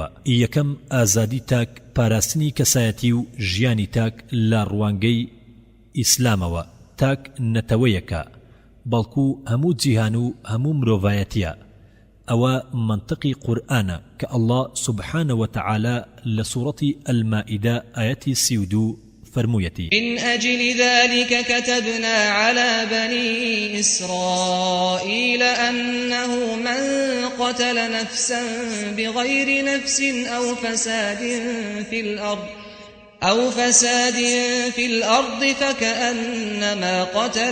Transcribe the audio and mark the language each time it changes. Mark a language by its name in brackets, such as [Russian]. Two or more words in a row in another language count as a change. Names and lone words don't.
[Central Kurdish] یەکەم، ئازادی تاک، پاراستنی کەسایەتی و ژیانی تاک لە ڕوانگەی ئیسلامەوە. تاک نەتەوەیەکە، بەڵکو هەموو جیهان و هەموو مرۆڤایەتیە. ئەوە منطقی قورئانە کە ئەڵڵا [Arabic] سبحانه وتعالى [Central Kurdish] لە سوورەتی ئەلمائیدە ئاەتی 32 فرمويتي [Arabic] من أجل ذلك كتبنا على بني إسرائيل أنه من قتل نفسا بغير نفس أو فساد في الأرض فكأنما قتل